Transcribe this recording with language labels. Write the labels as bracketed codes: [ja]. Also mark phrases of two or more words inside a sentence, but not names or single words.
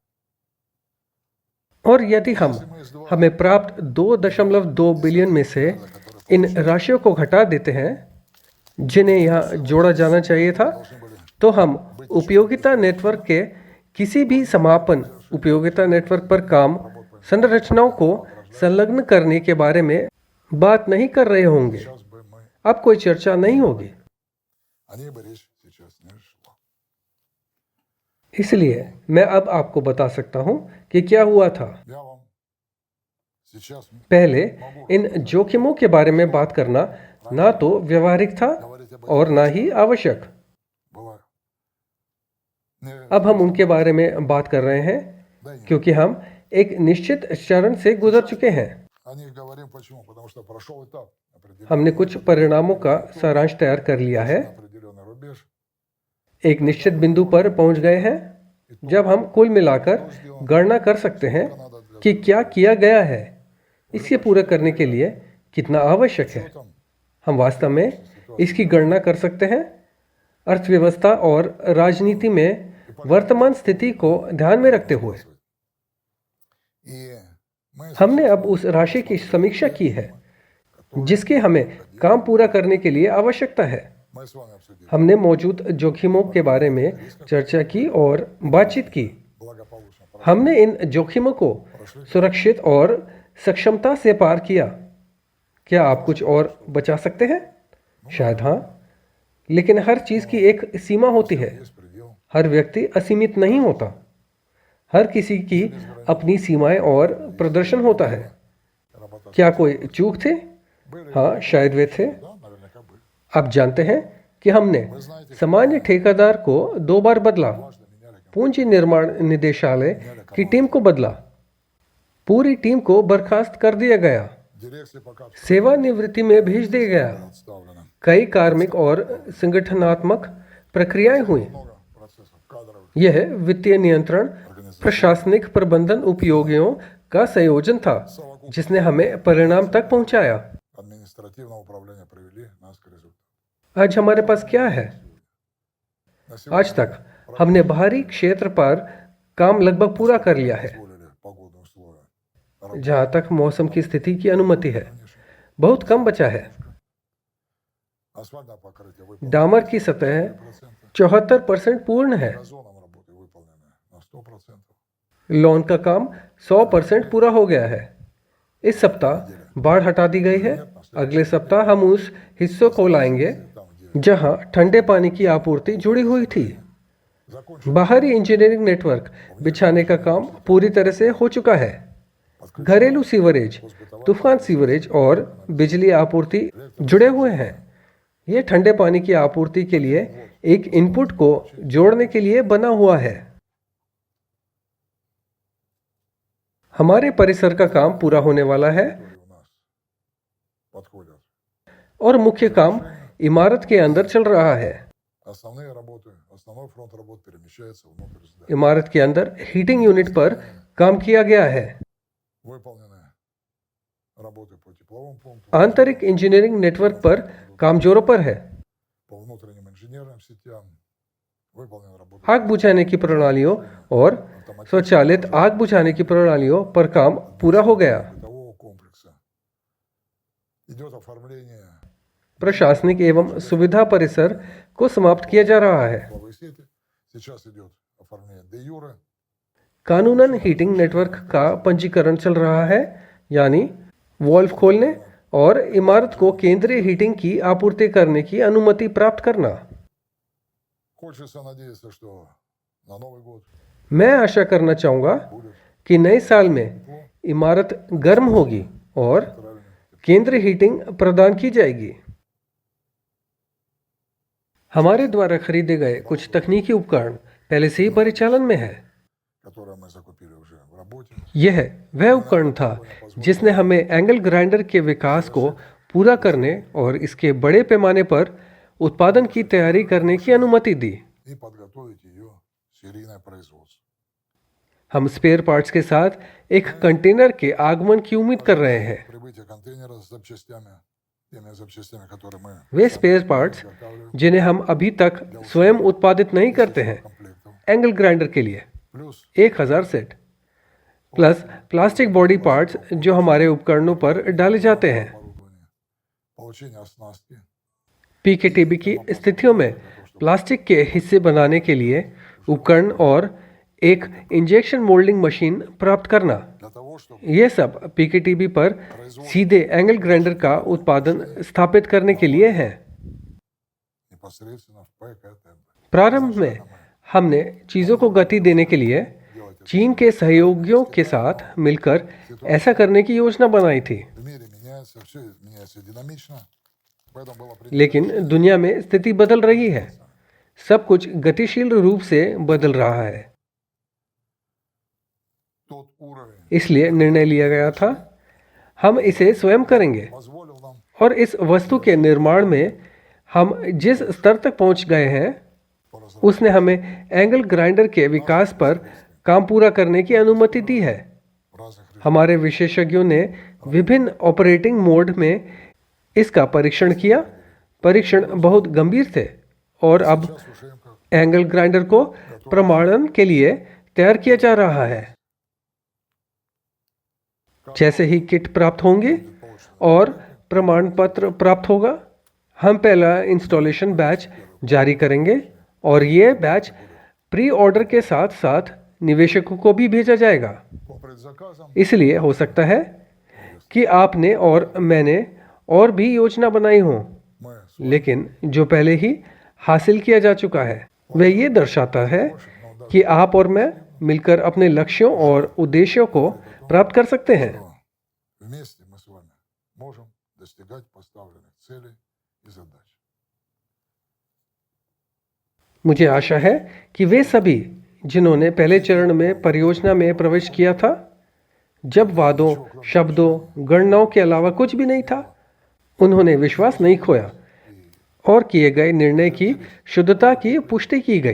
[hi] और यदि हम हमें प्राप्त 2.2 बिलियन में से इन राशियों को घटा देते हैं जिन्हें यहाँ जोड़ा जाना चाहिए था, तो हम उपयोगिता नेटवर्क के किसी भी समापन उपयोगिता नेटवर्क पर काम संरचनाओं को संलग्न करने के बारे में बात नहीं कर रहे होंगे। [ru] сейчас бы мы [hi] अब कोई चर्चा नहीं होगी। [ru] о ней бы речь сейчас не шла. [hi] इसलिए मैं अब आपको बता सकता हूं कि क्या हुआ था। [ru] Я вам сейчас [hi] पहले इन जोखिमों के बारे में बात करना ना तो व्यवहारिक था और ना ही आवश्यक। [ru] бываю. Не, [hi] अब हम उनके बारे में बात कर रहे हैं [ru] да и нет. [hi] क्योंकि हम एक निश्चित चरण से गुजर चुके हैं। [ru] О них говорим почему? Потому что прошел этап определенный, [hi] हमने कुछ परिणामों का सारांश तैयार कर लिया है, [ru] определенный rубеж. [hi] एक निश्चित बिंदु पर पहुंच गए हैं जब हम कुल मिलाकर गणना कर सकते हैं कि क्या किया गया है, इसे पूरा करने के लिए कितना आवश्यक है। [ru] Там [hi] हम वास्तव में इसकी गणना कर सकते हैं अर्थव्यवस्था और राजनीति में वर्तमान स्थिति को ध्यान में रखते हुए। [ru] и мы [hi] हमने अब उस राशि की समीक्षा की है जिसकी हमें काम पूरा करने के लिए आवश्यकता है। [ru] мы с вами обсудили [hi] हमने मौजूद जोखिमों के बारे में चर्चा की और बातचीत की। [ru] благополучно [hi] हमने इन जोखिमों को सुरक्षित और सक्षमता से पार किया। क्या आप कुछ और बचा सकते हैं? शायद हाँ, लेकिन हर चीज की एक सीमा होती है। [ru] есть предел. [hi] हर व्यक्ति असीमित नहीं होता। हर किसी की अपनी सीमाएं और प्रदर्शन होता है। [ru] работа [hi] क्या कोई चूक थे? [ru] были, [hi] हाँ, शायद वे थे। [ru] да, наверняка были. [hi] आप जानते हैं कि हमने सामान्य ठेकेदार को 2 बार बदला, [ru] Дважды меняли компанию, [hi] पूंजी निर्माण निदेशालय की टीम को बदला, पूरी टीम को बर्खास्त कर दिया गया, [ru] дирекции пока [hi] सेवानिवृत्ति में भेज दिया गया, [ru] отставлено. [hi] कई कार्मिक और संगठनात्मक प्रक्रियाएं हुई। [ru] Много процессов кадровых, [hi] यह वित्तीय नियंत्रण, प्रशासनिक प्रबंधन उपयोगियों का संयोजन था जिसने हमें परिणाम तक पहुंचाया। [ru] административного управления привели нас к результату. [hi] आज हमारे पास क्या है? [ru] На [hi] आज [ru] сегодня [hi] तक हमने बाहरी क्षेत्र पर काम लगभग पूरा कर लिया है, [ru] позволили погодные условия. [hi] जहां तक मौसम की स्थिति की अनुमति है। बहुत कम बचा है। [ru] Асфальтное покрытие выполнено [hi] डामर की सतह [ru] 100%. [hi] 74% पूर्ण है। [ru] Газоном работы выполнены на 100%. [hi] लॉन का काम 100% पूरा हो गया है। इस सप्ताह बाढ़ हटा दी गई है। अगले सप्ताह हम उस हिस्सों को लाएंगे [ru] Там, где [hi] जहां ठंडे पानी की आपूर्ति जुड़ी हुई थी। [ru] закончили [hi] बाहरी [en] engineering network [hi] बिछाने का काम पूरी तरह से हो चुका है। घरेलू सीवरेज, तूफान सीवरेज और बिजली आपूर्ति जुड़े हुए हैं। यह ठंडे पानी की आपूर्ति के लिए एक इनपुट को जोड़ने के लिए बना हुआ है। हमारे परिसर का काम पूरा होने वाला है [ru] которые у нас подходят. [hi] और मुख्य काम इमारत के अंदर चल रहा है। [ru] Основные работы, основной фронт работ перемещается внутрь здания. [hi] इमारत के अंदर [en] heating unit [hi] पर काम किया गया है। [ru] Выполнены работы по тепловым пунктам, [hi] आंतरिक [en] engineering network [hi] पर काम जोरों पर है। [ru] по внутренним инженерным сетям. Выполнены работы [hi] आग बुझाने की प्रणालियों और स्वचालित आग बुझाने की प्रणालियों पर काम पूरा हो गया। [ru] бытового комплекса. Идет оформление [hi] प्रशासनिक एवं सुविधा परिसर को समाप्त किया जा रहा है। [ru] тепловой сети. Сейчас идет оформление [la] de jure. [hi] कानूनन [en] heating network [hi] का पंजीकरण चल रहा है, यानी वॉल्व खोलने और इमारत को केंद्रीय हीटिंग की आपूर्ति करने की अनुमति प्राप्त करना। [ru] Хочется надеяться, что на Новый год [hi] मैं आशा करना चाहूँगा [ru] будет [hi] कि नए साल में इमारत गर्म होगी और [ru] правильный [hi] केंद्रीय हीटिंग प्रदान की जाएगी। हमारे द्वारा खरीदे गए कुछ तकनीकी उपकरण पहले से ही परिचालन में है। [ru] которое мы закупили уже в работе. [hi] यह वह उपकरण था जिसने हमें [en] angle grinder [hi] के विकास को पूरा करने और इसके बड़े पैमाने पर उत्पादन की तैयारी करने की अनुमति दी। [ru] И подготовить ее серийное производство. [hi] हम [en] spare parts [hi] के साथ एक कंटेनर के आगमन की उम्मीद कर रहे हैं। [ru] Прибытие контейнера с запчастями, теми запчастями, которые мы [hi] वे [en] spare parts [ru] изготавливаем [hi] जिन्हें हम अभी तक स्वयं उत्पादित नहीं करते हैं, [ru] комплектом. [en] angle grinder [hi] के लिए [ru] Плюс [hi] 1000 सेट, [en] plus plastic body parts [hi] जो हमारे उपकरणों पर डाले जाते हैं। [ru] оборудование, получение оснастки, [hi] पीकेटीबी की स्थितियों में प्लास्टिक के हिस्से बनाने के लिए उपकरण और एक [en] injection molding machine [hi] प्राप्त करना, [ru] для того, чтобы [hi] यह सब पीकेटीबी पर सीधे [en] angle grinder [hi] का उत्पादन स्थापित करने के लिए है। [ru] непосредственно в ПКТ [hi] प्रारंभ में हमने चीज़ों को गति देने के लिए [ru] делать это. [hi] चीन के सहयोगियों के साथ मिलकर ऐसा करने की योजना बनाई थी, [ru] В мире меняется, все меняется динамично, поэтому было принято [hi] लेकिन दुनिया में स्थिति बदल रही है। सब कुछ गतिशील रूप से बदल रहा है। [ru] тот уровень, [hi] इसलिए निर्णय लिया गया था हम इसे स्वयं करेंगे [ru] позволил нам [hi] और इस वस्तु के निर्माण में हम जिस स्तर तक पहुंच गए हैं [ru] по разработке [hi] उसने हमें [en] angle grinder [hi] के विकास पर काम पूरा करने की अनुमति दी है। [ru] в разных режимах. [hi] हमारे विशेषज्ञों ने विभिन्न [en] operating mode [hi] में इसका परीक्षण किया। परीक्षण बहुत गंभीर थे और अब [ru] Сейчас уже им как [en] angle grinder [hi] को प्रमाणन के लिए तैयार किया जा रहा है। जैसे ही किट प्राप्त होंगे और प्रमाण पत्र प्राप्त होगा, हम पहला [en] installation batch [hi] जारी करेंगे और ये बैच [en] pre order [hi] के साथ साथ निवेशकों को भी भेजा जाएगा। [ru] по предзаказам [hi] इसलिए हो सकता है कि आपने और मैंने और भी योजना बनाई हो, [ru] мы [hi] लेकिन जो पहले ही हासिल किया जा चुका है वह ये दर्शाता है कि आप और मैं मिलकर अपने लक्ष्यों और उद्देश्यों को प्राप्त कर सकते हैं। [ru] что вместе мы с вами можем достигать поставленных целей и задач. [hi] मुझे आशा है कि वे सभी जिन्होंने पहले चरण में परियोजना में प्रवेश किया था, जब वादों, शब्दों, गणनाओं के अलावा कुछ भी नहीं था, उन्होंने विश्वास नहीं खोया और किए गए निर्णय की शुद्धता की पुष्टि की गई।